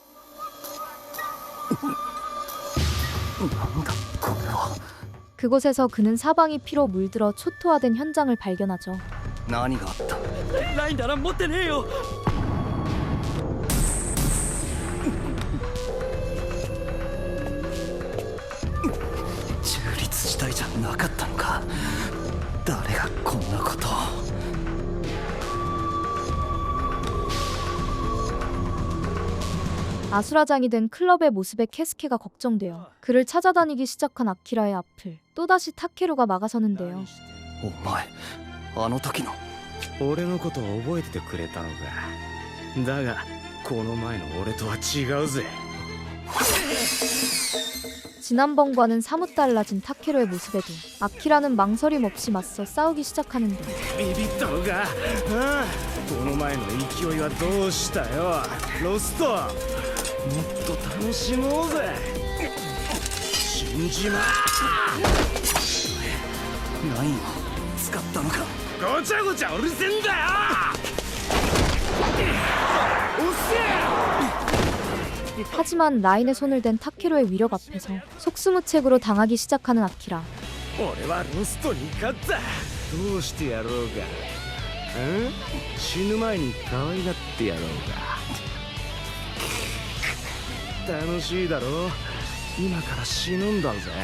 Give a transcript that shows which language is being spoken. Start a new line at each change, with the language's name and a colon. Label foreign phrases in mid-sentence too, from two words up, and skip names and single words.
Korean: 그곳에서 그는 사방이 피로 물들어 초토화된 현장을 발견하죠.
Japanese: 何があった？ラインなら持ってねえよ。中立地帯じゃなかったのか？誰がこんなことを。
Korean: 아수라장이 된 클럽의 모습에 케스케가 걱정되어 그를 찾아다니기 시작한 아키라의 앞을 또다시 타케루가 막아서는데요.
Japanese: お前あの時の。俺のことを覚えててくれたのか。だがこの前の俺とは違うぜ。
Korean: 지난번과는 사뭇 달라진 타케루의 모습에도 아키라는 망설임 없이 맞서 싸우기 시작하는데
Japanese: ビビったのか。この前の勢いはどうしたよロスト。もっと楽しもうぜ。死んじま何を使ったのか？ごちゃごちゃうるせんだよ。おっせえ。
Korean: 하지만 라인의 손을 댄 타케로의 위력 앞에서 속수무책으로 당하기 시작하는 아키라.
Japanese: 俺はロストに勝った。どうしてやろうか。死ぬ前に可愛がってやろうか。楽しいだろ。今から死ぬんだぜ。